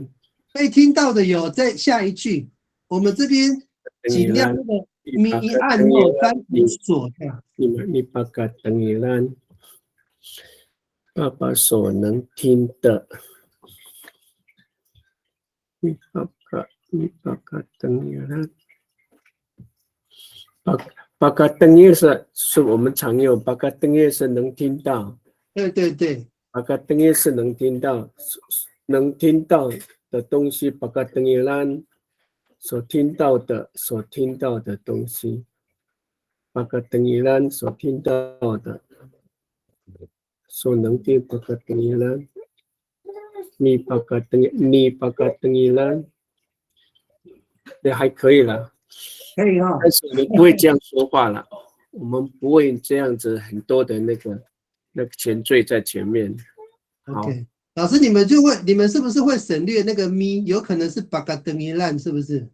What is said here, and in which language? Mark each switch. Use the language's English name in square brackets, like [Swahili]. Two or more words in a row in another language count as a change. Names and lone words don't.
[Chinese] 被听到的有在下一句，我们这边尽量那个咪按单词锁掉。 [Amis] 米巴嘎登伊烂， [Chinese] 爸爸所能听的。 [Amis] Mipaka dengiran。 Mipaka dengiran [Chinese] 是我们常用， [Amis] mipaka dengiran [Chinese] 是能听到。对对对。 [Amis] mipaka dengiran [Chinese] 是能听到，能听到的东西， [Amis] mipaka dengiran [Chinese] 所听到的东西， [Amis] mipaka dengiran [Chinese] 所听到的，所能听 [Amis] mipaka dengiran。 mipaka dengiran。 [Chinese] 也还可以了，可以哈。但是我们不会这样说话了，我们不会这样子很多的那个前缀在前面。好 OK， 老师你们是不是会省略那个咪？有可能是 [Amis] 巴嘎登一烂， [Chinese] 是不是？